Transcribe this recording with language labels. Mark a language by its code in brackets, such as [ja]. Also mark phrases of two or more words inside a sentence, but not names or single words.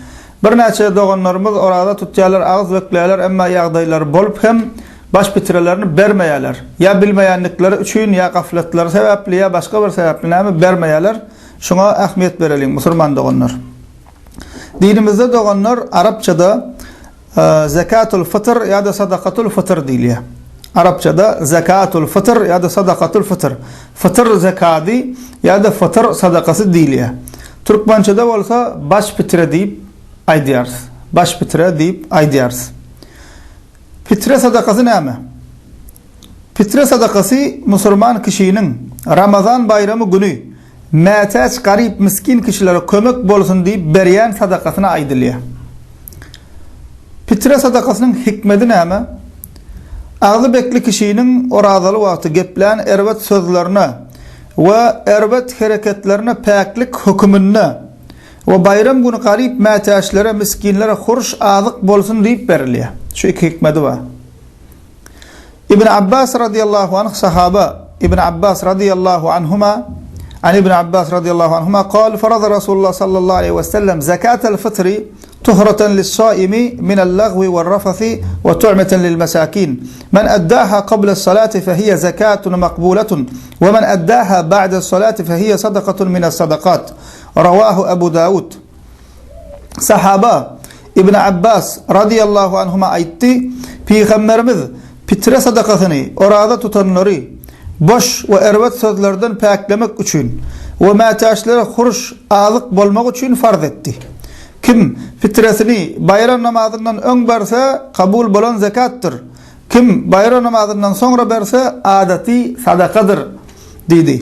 [tk] Bir näçe doganlarymyz orada tutýarlar, ağız bekleýärler, emma ýagdaýlar bolup hem baş bitirelerini bermeýärler. Ya bilmeýänlikleri üçin, ya gafletleri sebäpli, ya başga bir sebäpli näme bermeýärler. Şuna ähmiýet berelim musulman doganlar. Dinimizde doganlar Arapçada [ar] زكاة الفطر [tk] ya da [ar] صدقة الفطر [tk] diýilýär. Arapçada [ar] زكاة الفطر [tk] ya da [ar] صدقة الفطر. [tk] Fitr zakati ya da fitr sadakasy diýilýär. Türkmençede bolsa baş bitire diýip aýdýarys. Baş bitire diýip aýdýarys. Fitre sadakasy näme? Fitre sadakasy musulman kişinin Ramazan bayramy günü mätäç garip miskin kişilere kömek bolsun diýip berýän sadakasyna aýdylýar. Fitre sadakasynyň hikmeti näme? Ağzı bekli kişinin oradaly wagty geplän erwet sözlerine we erwet hereketlerine päklik hukmyny we bayram günü garip mätäçlere miskinlere hurş azyk bolsun diýip berilýär. Şu iki hikmeti var. [ar] İbn Abbas رضي الله عنه sahaba İbn Abbas رضي الله عنهما عن ابن عباس رضي الله عنهما قال فرض رسول الله صلى الله عليه وسلم زكاة الفطر طهرة للصائم من اللغو والرفث وطعمة للمساكين من أداها قبل الصلاة فهي زكاة مقبولة ومن أداها بعد الصلاة فهي صدقة من الصدقات رواه أبو داود. [tk] Sahaba İbn Abbas [ar] رضي الله عنهما [tk] aytti, Peygamberimiz fitre sadakasyny orada tutanlary boş we erwet sözlerden päklemek üçin we mätäçlere huruş azyk bolmak üçin farz etdi. Kim fitresini bayram namazından öň berse kabul bolan zakattyr. Kim bayram namazından soňra berse adati sadakadyr dedi.